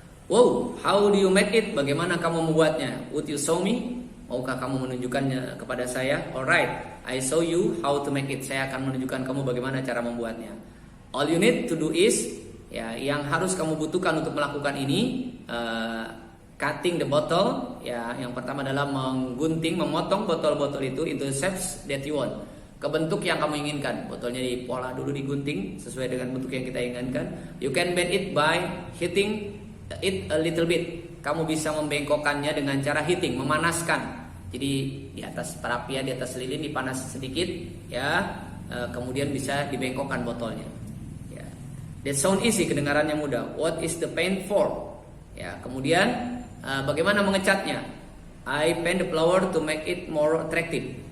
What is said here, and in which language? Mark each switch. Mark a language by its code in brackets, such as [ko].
[en] Wow, how do you make it? [id] Bagaimana kamu membuatnya? [en] Would you show me? [id] Maukah kamu menunjukkannya kepada saya? [en] Alright, I show you how to make it. [id] Saya akan menunjukkan kamu bagaimana cara membuatnya. [en] All you need to do is, [id] ya, yang harus kamu butuhkan untuk melakukan ini, [en] cutting the bottle. [id] Ya, yang pertama adalah memotong botol-botol itu [en] into shapes that you want, [id] ke bentuk yang kamu inginkan. Botolnya dipola dulu, digunting sesuai dengan bentuk yang kita inginkan. [en] You can bend it by hitting it a little bit. [id] Kamu bisa membengkokkannya dengan cara hitting, memanaskan. Jadi di atas perapian, di atas lilin dipanas sedikit, ya, kemudian bisa dibengkokkan botolnya. [en] That sound easy, [id] kedengarannya mudah. [en] What is the paint for? [id] Ya, kemudian bagaimana mengecatnya? [en] I paint the flower to make it more attractive.